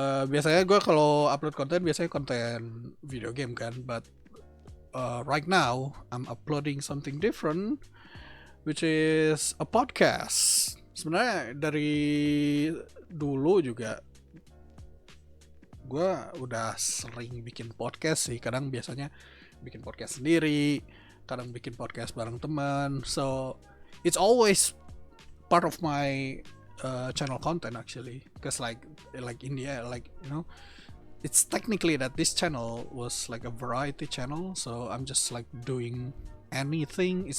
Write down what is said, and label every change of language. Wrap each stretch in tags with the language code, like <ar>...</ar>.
<id>Biasanya gue kalau upload konten biasanya konten video game kan,</id> <en>but right now I'm uploading something different, which is a podcast.</en> <id>Sebenarnya dari dulu juga gue udah sering bikin podcast sih. Kadang biasanya bikin podcast sendiri, kadang bikin podcast bareng teman.</id> <en>So it's always part of my channel content actually, because like India, like it's technically that this channel was like a variety channel, so I'm just like doing anything.</en>